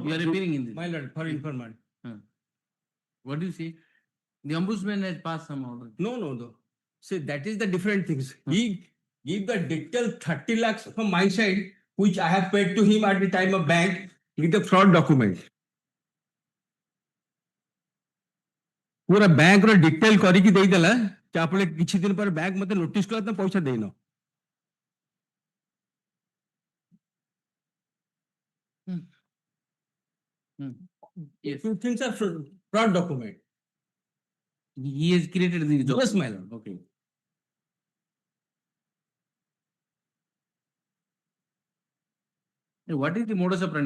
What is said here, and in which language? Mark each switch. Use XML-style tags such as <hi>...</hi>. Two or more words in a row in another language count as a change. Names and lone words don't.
<en>You are appearing in this. My lord, for informant. What do you say? The ombudsman has passed some order. No. See, that is the different things. He give the detailed 30 lakhs from my side, which I have paid to him at the time of bank, with the fraud document.</en> <spv>ପୁରା ବ୍ୟାଙ୍କ ରୋ ଡିଟେଲ କରି କି ଦେଇ ଦେଲା କି ଆପଲେ କିଛି ଦିନ ପର ବ୍ୟାଙ୍କ ମତେ ନୋଟିସ କଲା ତ ପଇସା ଦେଇନୋ.</spv> <en>Yes. Two things are fraud document. He has created the job. Yes, my lord. Okay. What is the modus operandi?</en>